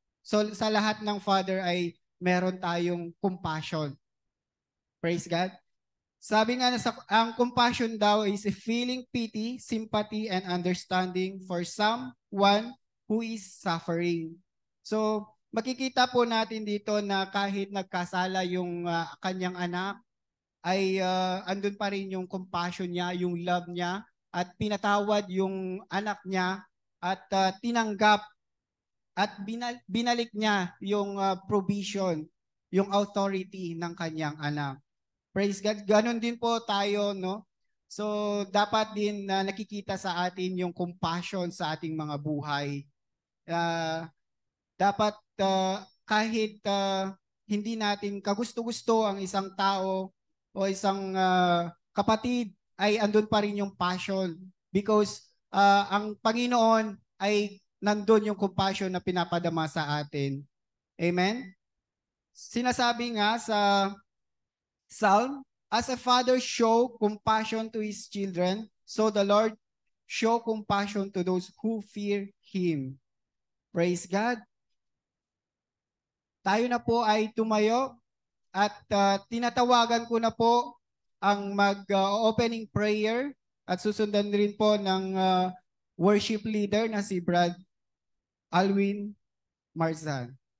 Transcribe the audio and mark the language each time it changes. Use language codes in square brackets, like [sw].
[tl] So sa lahat ng father ay meron tayong compassion. [en] Praise God. [tl] Sabi nga na ang [en] compassion daw is a feeling pity, sympathy, and understanding for someone who is suffering. [tl] So makikita po natin dito na kahit nagkasala yung kanyang anak, ay andun pa rin yung compassion niya, yung love niya, at pinatawad yung anak niya at tinanggap at binalik niya yung provision, yung authority ng kanyang anak. [en] Praise God. [tl] Ganon din po tayo, no? So, dapat din na nakikita sa atin yung compassion sa ating mga buhay. Dapat kahit hindi natin kagusto-gusto ang isang tao o isang kapatid, ay andun pa rin yung passion because ang Panginoon ay nandun yung compassion na pinapadama sa atin. Amen? Sinasabi nga sa [en] Psalm, as a father show compassion to his children, so the Lord show compassion to those who fear Him. Praise God. [tl] Tayo na po ay tumayo at tinatawagan ko na po ang mag-opening prayer at susundan rin po ng worship leader na si Brad Alwin Marzan.